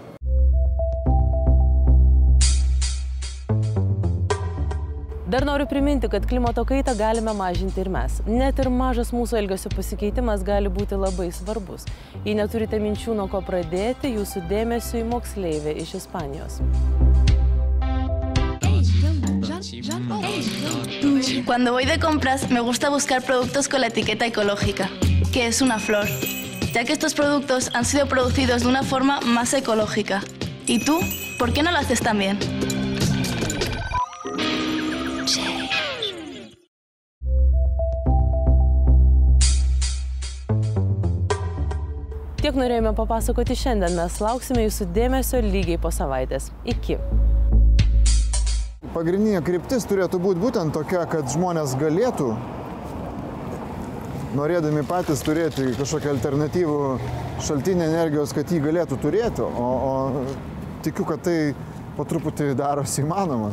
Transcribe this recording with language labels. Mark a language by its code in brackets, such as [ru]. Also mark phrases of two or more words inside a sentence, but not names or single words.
[lt] Dar noriu priminti, kad klimato kaitą galime mažinti ir mes. Net ir mažas mūsų elgesio pasikeitimas gali būti labai svarbus. Jei neturite minčių, nuo ko pradėti, jūsų dėmesiui moksleivė iš Ispanijos. [es] Cuando voy de compras, me gusta buscar productos con la etiqueta ecológica, que es una flor, ya que estos productos han sido producidos de una forma más ecológica. ¿Y tú? ¿Por qué no lo haces también? [lt] Tiek norėjome papasakoti šiandien, mes lauksime jūsų dėmesio lygiai po savaitės. Iki. Pagrindinė kryptis turėtų būti būtent tokia, kad žmonės galėtų, norėdami patys turėti kažkokią alternatyvų šaltinį energijos, kad jį galėtų turėti, o tikiu, kad tai po truputį darosi įmanoma.